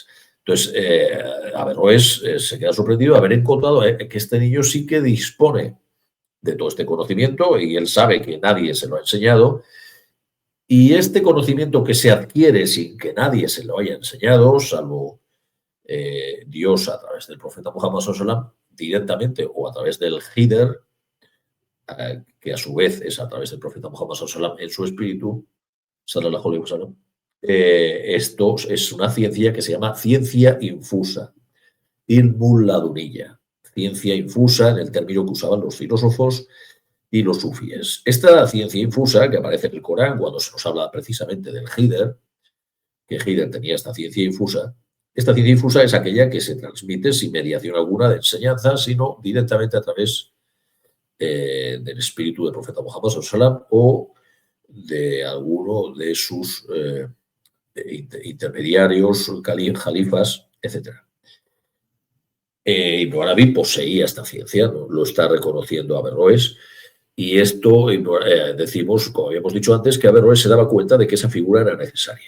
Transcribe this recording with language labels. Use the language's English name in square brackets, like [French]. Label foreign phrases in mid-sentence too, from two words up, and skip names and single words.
[Spanish] Entonces, Averroes se queda sorprendido de haber encontrado que este niño sí que dispone de todo este conocimiento y él sabe que nadie se lo ha enseñado. Y este conocimiento que se adquiere sin que nadie se lo haya enseñado, salvo Dios a través del profeta Muhammad [Arabic] صلى الله عليه وسلم, [Spanish] directamente o a través del Hider, que a su vez es a través del profeta Muhammad [Arabic] صلى الله عليه وسلم [Spanish] en su espíritu, [Arabic] صلى الله عليه وسلم, [Spanish] esto es una ciencia que se llama ciencia infusa, [Arabic] العلم اللدني, [Spanish] ciencia infusa en el término que usaban los filósofos y los sufíes. Esta ciencia infusa que aparece en el Corán cuando se nos habla precisamente del Hider, que Hider tenía esta ciencia infusa es aquella que se transmite sin mediación alguna de enseñanza, sino directamente a través del espíritu del profeta Muhammad [Arabic] صلى الله عليه وسلم [Spanish] o de alguno de sus intermediarios, califas, etc. Ibn Arabi poseía esta ciencia, ¿no? Lo está reconociendo Averroes, y esto decimos, como habíamos dicho antes, que Averroes se daba cuenta de que esa figura era necesaria.